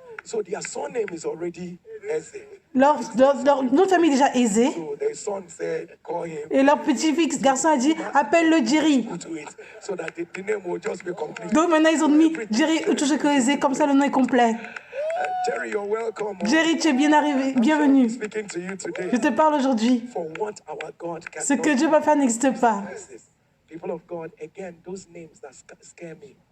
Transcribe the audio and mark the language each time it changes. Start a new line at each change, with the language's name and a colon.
English: So their son name is already Eze.
French: Notre famille est déjà aisée.
English: So their son said, call him
French: Et leur petit-fils garçon a dit, appelle-le Jerry.
English: to it, so that the name will just be complete.
French: Donc maintenant, ils ont mis Jerry Utusheko, comme ça le nom est complet.
English: Jerry, you're welcome.
French: Jerry, tu es bien arrivé, bienvenue.
English: Speaking to you today.
French: Je te parle aujourd'hui.
English: For what our God can
French: Ce que Dieu peut faire n'existe pas.
English: People of God, again, those names that scare me.